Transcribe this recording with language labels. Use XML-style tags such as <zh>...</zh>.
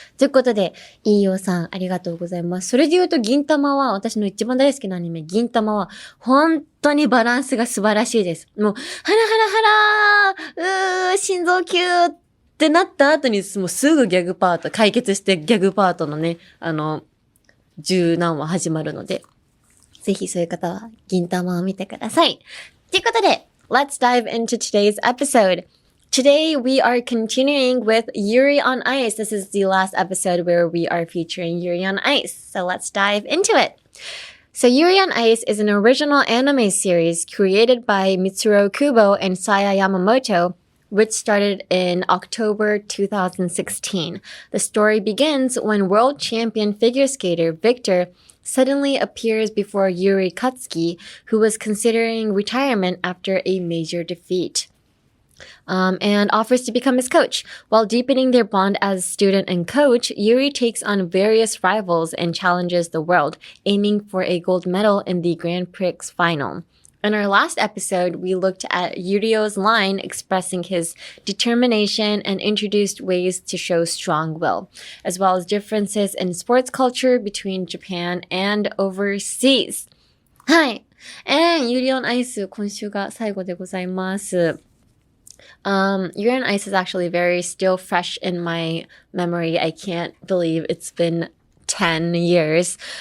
<ja>ということで、いいよさん、ありがとうございます。それで言うと、銀玉は、私の一番大好きなアニメ、銀玉は、本当にバランスが素晴らしいです。もう、ハラハラ、心臓キューってなった後に、もうすぐギャグパート、解決してギャグパートのね、十何話始まるので、ぜひそういう方は銀玉を見てください。ということで、</ja> <en>let's dive into today's episode. Today we are continuing with Yuri on Ice. This is the last episode where we are featuring Yuri on Ice. So let's dive into it. So Yuri on Ice is an original anime series created by Mitsuru Kubo and Saya Yamamoto,which started in October 2016. The story begins when world champion figure skater Victor suddenly appears before Yuri Katsuki, who was considering retirement after a major defeat, and offers to become his coach. While deepening their bond as student and coach, Yuri takes on various rivals and challenges the world, aiming for a gold medal in the Grand Prix final. In our last episode, we looked at Yurio's line expressing his determination and introduced ways to show strong will, as well as differences in sports culture between Japan and overseas.</en> <ja>はい。 Yuri on Ice 今週が最後でございます。</ja> <en>Yuri on Ice is actually very still fresh in my memory. I can't believe it's been 10 years.</en>